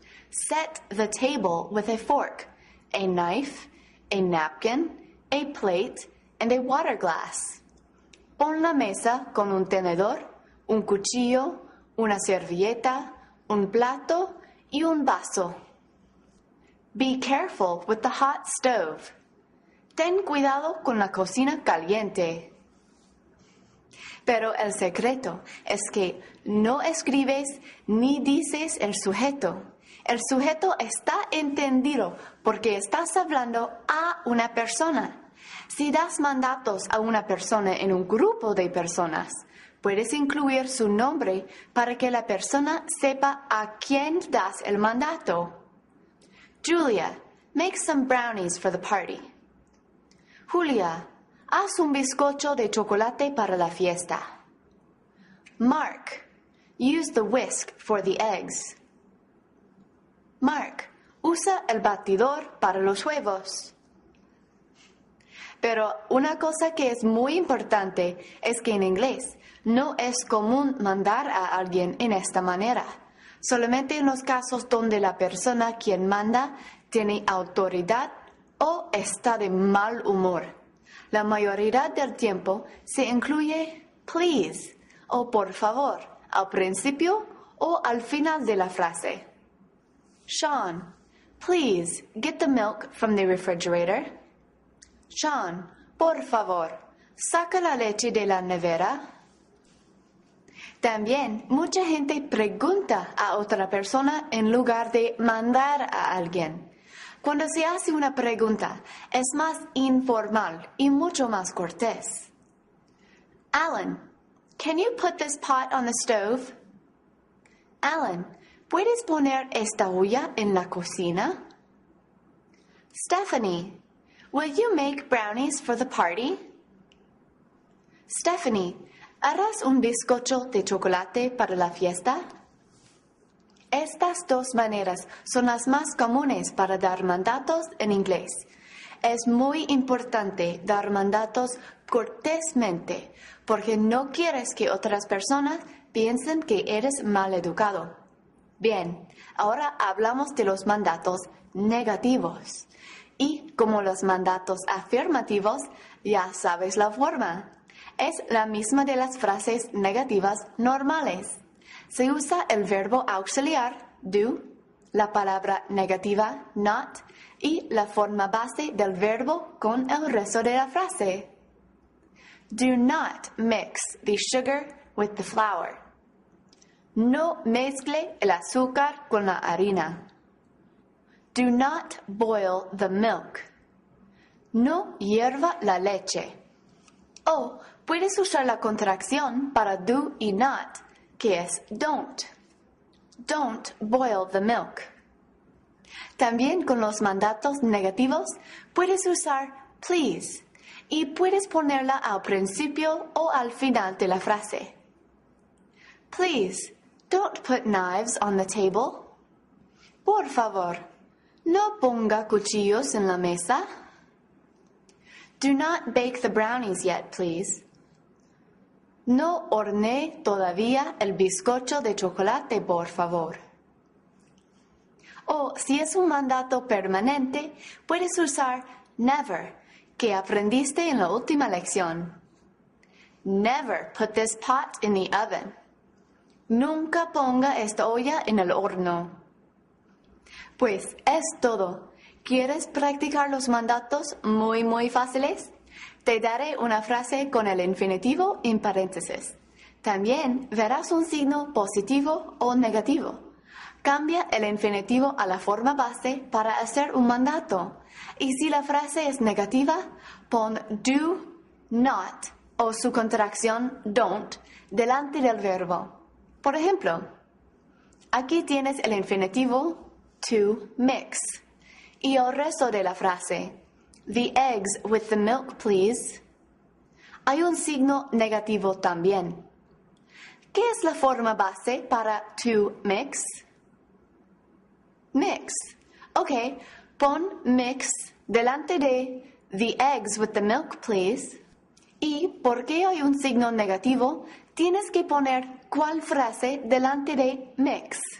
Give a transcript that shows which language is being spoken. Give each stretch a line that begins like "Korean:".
English: Set the table with a fork, a knife, a napkin, a plate, and a water glass.
Spanish: Pon la mesa con un tenedor, un cuchillo, una servilleta, un plato y un vaso.
English: Be careful with the hot stove.
Spanish: Ten cuidado con la cocina caliente. Pero el secreto es que no escribes ni dices el sujeto. El sujeto está entendido porque estás hablando a una persona. Si das mandatos a una persona en un grupo de personas, puedes incluir su nombre para que la persona sepa a quién das el mandato.
English: Julia, make some brownies for the party.
Spanish: Julia, haz un bizcocho de chocolate para la fiesta.
English: Mark, use the whisk for the eggs.
Spanish: Mark, usa el batidor para los huevos. Pero una cosa que es muy importante es que en inglés no es común mandar a alguien en esta manera. Solamente en los casos donde la persona quien manda tiene autoridad o está de mal humor. La mayoría del tiempo se incluye please o por favor al principio o al final de la frase.
English: Sean, please get the milk from the refrigerator.
Spanish: Sean, por favor, saca la leche de la nevera. También mucha gente pregunta a otra persona en lugar de mandar a alguien. Cuando se hace una pregunta, es más informal y mucho más cortés.
English: Alan, can you put this pot on the stove?
Spanish: Alan, ¿puedes poner esta olla en la cocina?
English: Stephanie, will you make brownies for the party?
Spanish: Stephanie, ¿harás un bizcocho de chocolate para la fiesta? Estas dos maneras son las más comunes para dar mandatos en inglés. Es muy importante dar mandatos cortésmente porque no quieres que otras personas piensen que eres mal educado. Bien, ahora hablamos de los mandatos negativos. Y como los mandatos afirmativos, ya sabes la forma. Es la misma de las frases negativas normales. Se usa el verbo auxiliar, do, la palabra negativa, not, y la forma base del verbo con el resto de la frase.
English: Do not mix the sugar with the flour.
Spanish: No mezcle el azúcar con la harina.
English: Do not boil the milk.
Spanish: No hierva la leche. O puedes usar la contracción para do y not, que es don't.
English: Don't boil the milk.
Spanish: También con los mandatos negativos puedes usar please y puedes ponerla al principio o al final de la frase.
English: Please, don't put knives on the table.
Spanish: Por favor, no ponga cuchillos en la mesa.
English: Do not bake the brownies yet, please.
Spanish: No horneé todavía el bizcocho de chocolate, por favor. O si es un mandato permanente, puedes usar never, que aprendiste en la última lección.
English: Never put this pot in the oven.
Spanish: Nunca ponga esta olla en el horno. Pues es todo. ¿Quieres practicar los mandatos muy fáciles? Te daré una frase con el infinitivo en paréntesis. También verás un signo positivo o negativo. Cambia el infinitivo a la forma base para hacer un mandato. Y si la frase es negativa, pon do not o su contracción don't delante del verbo. Por ejemplo, aquí tienes el infinitivo to mix. Y el resto de la frase,
English: the eggs with the milk, please.
Spanish: Hay un signo negativo también. ¿Qué es la forma base para to mix?
English: Mix.
Spanish: Ok, pon mix delante de
English: the eggs with the milk, please.
Spanish: Y porque hay un signo negativo, tienes que poner cuál frase delante de mix.